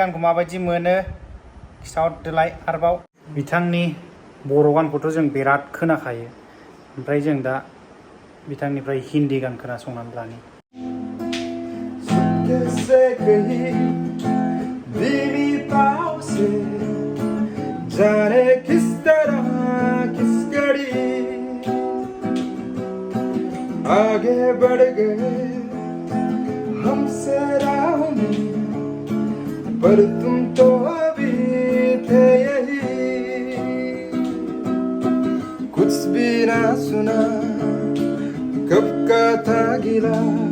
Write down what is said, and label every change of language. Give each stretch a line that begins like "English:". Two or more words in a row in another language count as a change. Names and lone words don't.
Bodo: गानखौ माबायदि मोनो खिथाहरदोलाय आरोबाव बिथांनि बर' गानखौथ' जों बिराद खोनाखायो ओमफ्राय जों दा बिथांनिफ्राय हिन्दी गान खोनासंनानै लानि
Hindi: आगे बढ़ गए हमसे राह में पर तुम तो अभी थे यही कुछ भी ना सुना कब का था गिला